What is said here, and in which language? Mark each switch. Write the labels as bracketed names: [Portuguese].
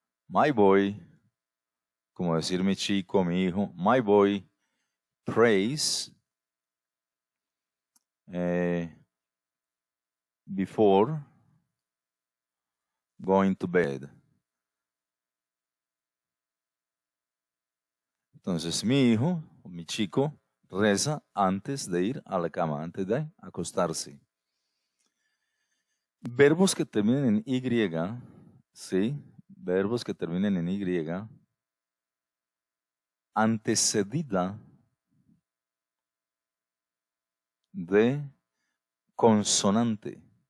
[English] My boy, [Spanish] como decir mi chico, mi hijo. [English] My boy prays before going to bed. [Spanish] Entonces, mi hijo, mi chico, reza antes de ir a la cama, antes de acostarse. Verbos que terminen en Y, ¿sí? Verbos que terminen en Y, antecedida de consonante.